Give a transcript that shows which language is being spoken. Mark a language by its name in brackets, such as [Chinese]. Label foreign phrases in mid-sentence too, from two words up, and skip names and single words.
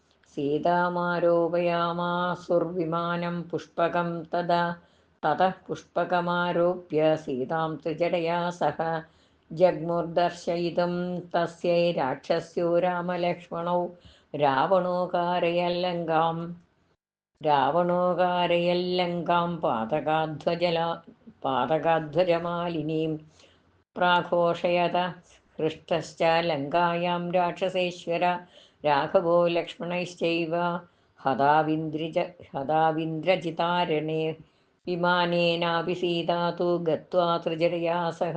[Sanskrit] सीतामारोपयामासुर्विमानं पुष्पकं ततः पुष्पकमारोप्य सीतां त्रिजटया सह जग्मुर्दर्शयितुं तस्यै राक्षस्यो रामलक्ष्मणौ. रावणो कारयल्लङ्काम् രാവണോകാരയല്ലങ്കാം പാതകാധ്വജമാലിനീം പ്രാഘോഷയത ഹൃഷ്ടശ്ച ലങ്കായാം രാക്ഷസേശ്വര രാഘവോ ലക്ഷ്മണൈശ്ചൈവ ഹതാവിന്ദ്രജിതാരണേ വിമാനേനാപി സീതാ തു ഗത്വാ ത്രിജടയാ സഹ